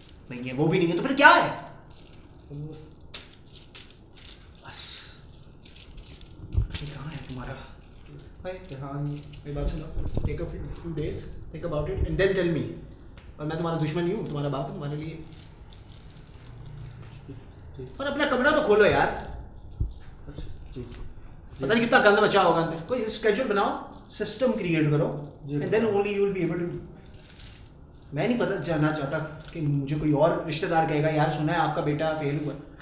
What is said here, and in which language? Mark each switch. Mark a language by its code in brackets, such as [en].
[hi] नहीं है, वो भी नहीं है, तो फिर क्या है? बस ये कहाँ है तुम्हारा भाई? हाँ, मेरी बात सुनो। [en] Take a few days, think about it and then tell me। [hi] और मैं तुम्हारा दुश्मन नहीं हूँ, तुम्हारा बाप है, तुम्हारे लिए। और अपना कमरा तो खोलो यार। पता नहीं कितना गंद बचा होगा अंदर। कोई स्केड्यूल बनाओ, सिस्टम क्रिएट करो, [en] And then only you will be able to. [hi] मैं नहीं पता जानना चाहता कि मुझे कोई और रिश्तेदार कहेगा यार सुना है आपका बेटा फेल हुआ।